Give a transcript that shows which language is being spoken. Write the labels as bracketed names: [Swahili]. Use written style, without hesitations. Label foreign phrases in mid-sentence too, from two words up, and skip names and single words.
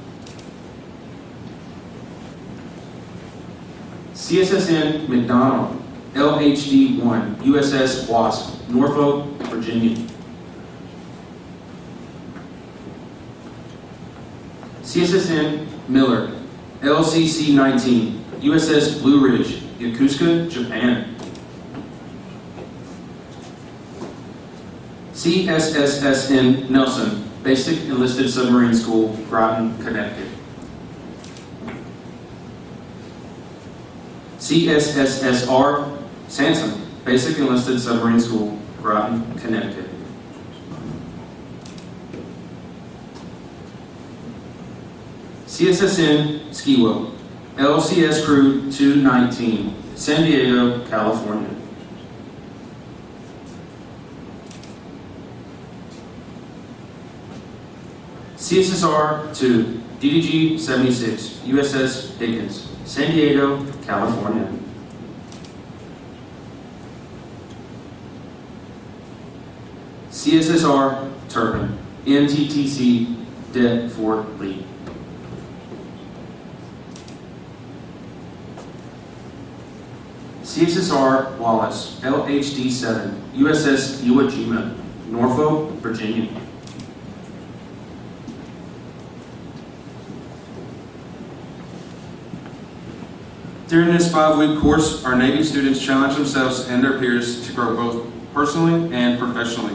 [English] CSSN McDonald, LHD 1, USS Wasp, Norfolk, Virginia. CSSN Miller, LCC 19, USS Blue Ridge, Yokosuka, Japan. CSSN Nelson, Basic Enlisted Submarine School, Groton, Connecticut. CSSSR Sansom, Basic Enlisted Submarine School, Groton, Connecticut. CSSN Skiwell, LCS Crew 219, San Diego, California. CSSR 2, DDG 76, USS Dickens, San Diego, California. CSSR Turpin, NTTC Det Fort Lee. CSSR Wallace, LHD 7, USS Iwo Jima, Norfolk, Virginia. During this 5-week course, our Navy students challenge themselves and their peers to grow both personally and professionally.